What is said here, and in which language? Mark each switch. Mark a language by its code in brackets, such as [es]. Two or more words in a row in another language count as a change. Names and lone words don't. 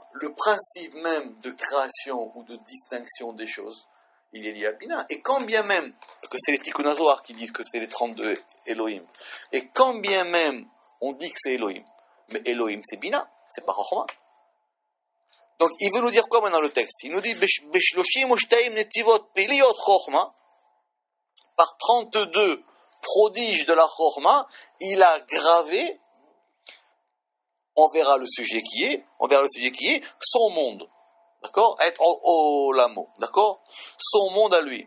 [fr] Le principe même de création ou de distinction des choses, il est lié à Bina. Et quand bien même, que c'est les Tikkun HaZohar qui disent que c'est les 32 Elohim, et quand bien même on dit que c'est Elohim, mais Elohim c'est Bina, c'est pas Chokhmah. Donc il veut nous dire quoi maintenant le texte? Il nous dit [he] בשלשים ושתים נתיבות פליאות חכמה, [fr] par 32 prodiges de la Chokhmah, il a gravé, on verra le sujet qui est, son monde. D'accord? [he] את עולמו. [fr] D'accord? Son monde à lui.